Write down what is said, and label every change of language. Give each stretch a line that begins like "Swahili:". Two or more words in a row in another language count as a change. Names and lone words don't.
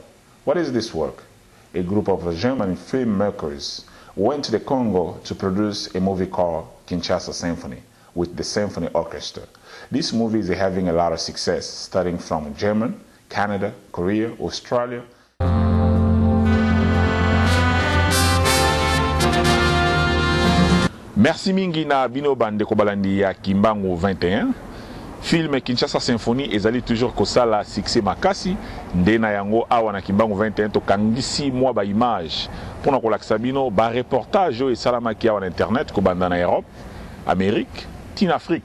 English: What is this work? A group of German filmmakers went to the Congo to produce a movie called Kinshasa Symphony with the Symphony Orchestra. This movie is having a lot of success, starting from Germany, Canada, Korea, Australia.
Lingala: Merci mingi na bino bande ko balandi ya Kimbangu 21. Film Kinshasa Symphony ezali toujours kosala succès makasi nde na yango awa na Kimbangu 21 to kangisi mwa ba image pona ko lakisa bino ba reportage o esalamaki awa na internet ko banda na Europe, Amérique, tina Afrique.